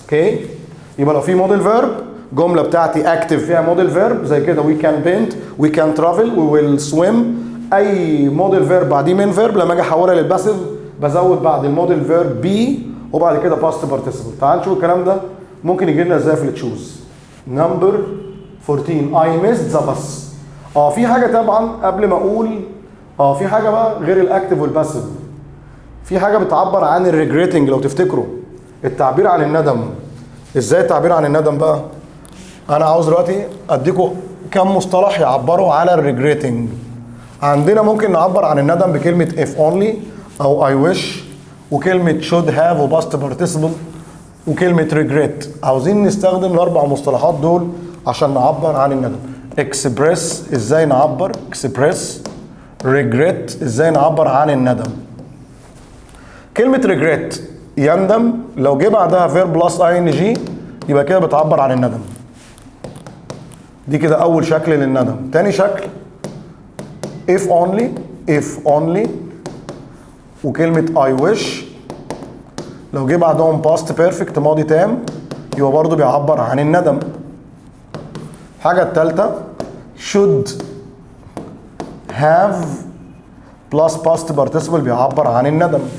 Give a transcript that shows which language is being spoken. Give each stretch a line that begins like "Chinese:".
Arabic: اوكي؟ يبقى لو في موديل فيرب، جمله بتاعتي اكتف فيها موديل فيرب زي كده وي كان بينت، وي كان ترافل، وي ويل سويم، اي موديل فيرب بعديه مين فيرب، لما اجي احولها للباسيف بزود بعد الموديل فيرب بي وبعد كده باست بارتيسيبل. تعال نشوف الكلام ده ممكن يجي لنا ازاي في التشوز.
English: Number 14 I missed the bus.
Arabic: في حاجه طبعا قبل ما اقول في حاجه بقى غير الاكتف والباسيف، في حاجه بتعبر عن الريجريتنج. لو تفتكروا التعبير عن الندم، ازاي التعبير عن الندم بقى؟ انا عاوز دلوقتي اديكم كم مصطلح يعبروا على الريجريتنج. عندنا ممكن نعبر عن الندم بكلمه if only او I wish، وكلمه should have وباست بارتيسيبل، وكلمه regret. عاوزين نستخدم الاربع مصطلحات دول عشان نعبر عن الندم. express ازاي نعبر express، regret ازاي نعبر عن الندم. كلمه regret يندم لو جه بعدها verb plus ing يبقى كده بتعبر عن الندم. دي كده اول شكل للندم. تاني شكل if only وكلمة I wish لو جه بعدهم past perfect ماضي تام يبقى برضو بيعبر عن الندم. الحاجة التالتة
English: should have plus past participle
Arabic: بيعبر عن الندم.